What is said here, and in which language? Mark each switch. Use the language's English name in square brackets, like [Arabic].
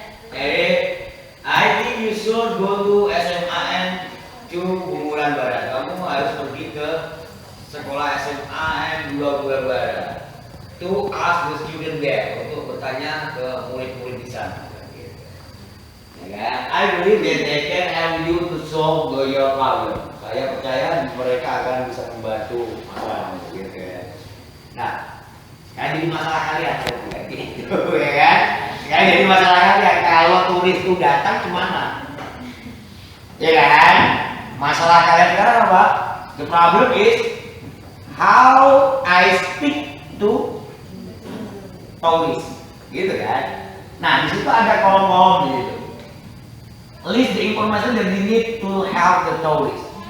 [English] Jadi I think you should go to SMAN to Bunguran Barat. [Indonesian] Kamu harus pergi ke sekolah SMAN 2 Bunguran Barat. To ask the student there, untuk bertanya ke murid-murid di sana. [English] Ya, I believe that they can help you to solve your problem. [Indonesian] Saya percaya mereka akan bisa membantu masalahmu, gitu ya. Nah, sekarang jadi masalah kalian, gitu, ya kan? Sekarang jadi masalah kalian. Kalau turis itu datang kemana? Ya kan? Masalah kalian sekarang apa? [English] The problem is how I speak to tourists, gitu kan? Nah, di situ ada kolom-kolom gitu. List the information that you need to help the tourist.